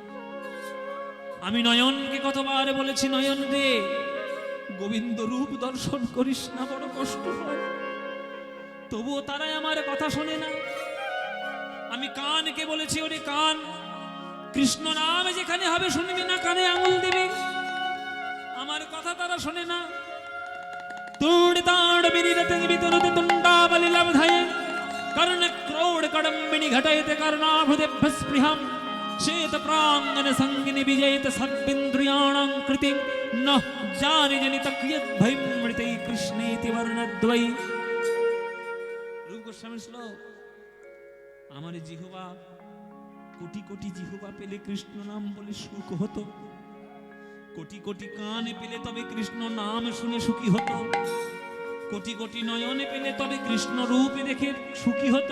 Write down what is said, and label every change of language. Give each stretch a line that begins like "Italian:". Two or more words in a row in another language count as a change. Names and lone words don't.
Bangla: আমি নয়নকে কতবার বলেছি, নয়ন রে গোবিন্দ রূপ দর্শন করিস না, বড় কষ্ট হয়, তবুও তারাই আমার কথা শোনে না। আমি কানকে বলেছি, ওরে কান কৃষ্ণ নাম যেখানে হবে শুনবি না, কানে আঙুল দিবি, আমার কথা তারা শোনে না।
Sanskrit: তুড়িতাড় বিনিরতে বিতরতে তুণ্ডাবলি লব্ধায়ে কর্ণ ক্রৌড় কডম্বিনী ঘটায়তে কর্ণাভুদেভ্য স্পৃহাম চেত প্রাঙ্গন সঙ্গিনী বিজয়িত সর্বেন্দ্রিয়াণাং কৃতিং ন জানি জনিত ক্রিয়ত ভৈমৃতে কৃষ্ণেতি বর্ণদ্বৈ।
Bangla: রূপ গোস্বামীর শ্লোক। আমার জিহ্বা, কোটি কোটি জিহ্বা পেলে কৃষ্ণ নাম বলে সুখ হতো, কোটি কোটি কানে পেলে তবে কৃষ্ণ নাম শুনে সুখী হতো, কোটি কোটি নয়নে পেলে তবে কৃষ্ণ রূপে দেখে সুখী হতো।